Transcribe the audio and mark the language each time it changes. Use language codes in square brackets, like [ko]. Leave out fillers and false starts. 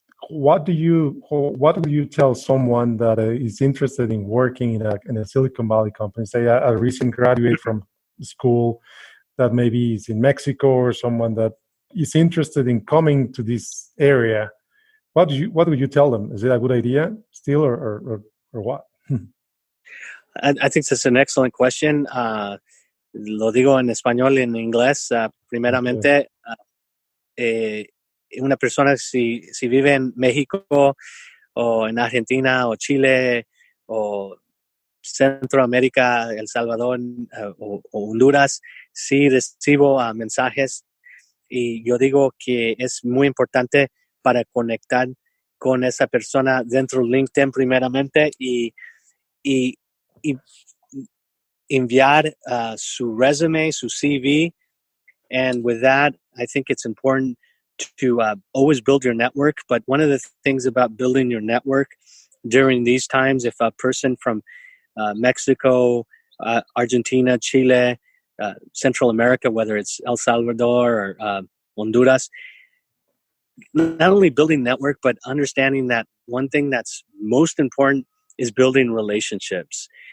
[en] What will you tell someone that is interested in working in a Silicon Valley company, say a recent graduate from school that maybe is in Mexico, or someone that is interested in coming to this area? What would you tell them? Is it a good idea still, or what? I think that's an excellent question. [es] Lo digo en español y en inglés. Primeramente, una persona si vive en México o en Argentina o Chile o Centroamérica, El Salvador o Honduras, sí recibo mensajes, y yo digo que es muy importante para conectar con esa persona dentro de LinkedIn primeramente y enviar su resume, su CV. [en] And with that, I think it's important to always build your network. But one of the things about building your network during these times, if a person from Mexico, Argentina, Chile, Central America, whether it's El Salvador or Honduras, not only building network, but understanding that one thing that's most important is building relationships.